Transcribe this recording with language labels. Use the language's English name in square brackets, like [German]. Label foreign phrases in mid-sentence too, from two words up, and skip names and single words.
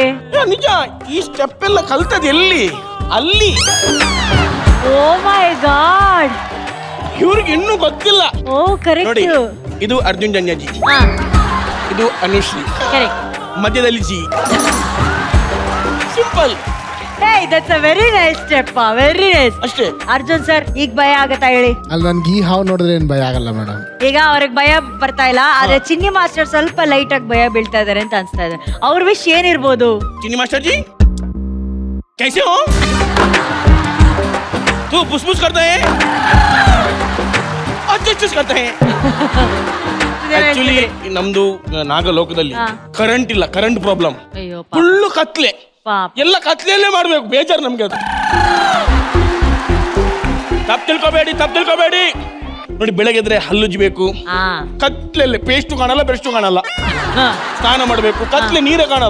[Kannada] ನಿಜ ಈ ಸ್ಟೆಪ್ ಎಲ್ಲ ಕಲ್ತದ್ ಎಲ್ಲಿ ಅಲ್ಲಿ. [English] Oh my god [Kannada] ಇವ್ರಿಗೆ ಇನ್ನೂ ಗೊತ್ತಿಲ್ಲ. ಓ ಕರೆಕ್ಟ್. ನೋಡಿ ಇದು ಅರ್ಜುನ್ ಜನ್ಯಾಜಿ, ಇದು ಅನುಶ್ರೀ, ಕರೆಕ್ಟ್. ಮಧ್ಯದಲ್ಲಿ ಜಿ. ಸಿಂಪಲ್. [English] Hey, that's a very nice step, very nice. [Kannada] ಅಷ್ಟೇ. ಅರ್ಜುನ್ ಸರ್ ಈಗ ಭಯ ಆಗತ್ತಾ ಹೇಳಿ? ಅಲ್ಲಿ ನನ್ಗೆ ಈ ಹಾವು ನೋಡಿದ್ರೆ ಏನ್ ಭಯ ಆಗಲ್ಲ ಮೇಡಮ್. ಈಗ ಅವ್ರಿಗೆ ಭಯ ಬರ್ತಾ ಇಲ್ಲ, ಆದ್ರೆ ಚಿನ್ನಿ ಮಾಸ್ಟರ್ ಸ್ವಲ್ಪ ಲೈಟ್ ಆಗಿ ಭಯ ಬೀಳ್ತಾ ಇದಾರೆ ಅಂತ ಅನ್ಸ್ತಾ ಇದೆ. ಅವ್ರ ವಿಷ್ ಏನಿರ್ಬೋದು? [Hindi] ಚಿನ್ನಿ ಮಾಸ್ಟರ್ ಜಿ कैसे हो? तू फुसफुस करता है ಅಡ್ಜಸ್ಟ್ करता है. [Kannada] ಆಕ್ಚುಲಿ ನಮ್ದು ನಾಗಲೋಕದಲ್ಲಿ ಕರೆಂಟ್ ಇಲ್ಲ, [English] current problem. [Kannada] ಅಯ್ಯೋ ಫುಲ್ಲು ಕತ್ಲೆ, ಪಾಪ. ಎಲ್ಲ ಕತ್ಲೆಯಲ್ಲೇ ಮಾಡ್ಬೇಕು. ಬೇಜಾರು ನಮ್ಗೆ ಅದು. ತಪ್ಪು ತಿಳ್ಕೊಬೇಡಿ. ನೋಡಿ ಬೆಳಗ್ಗೆ ಎದ್ರೆ ಹಲ್ಲುಜ್ಬೇಕು, ಕತ್ಲೆಲ್ಲಿ ಪೇಸ್ಟು ಕಾಣಲ್ಲ, ಬ್ರಷ್ಟು ಕಾಣಲ್ಲ, ಸ್ನಾನ ಮಾಡ್ಬೇಕು, ಕತ್ಲೆ ನೀರೇ ಕಾಣಲ್ಲ.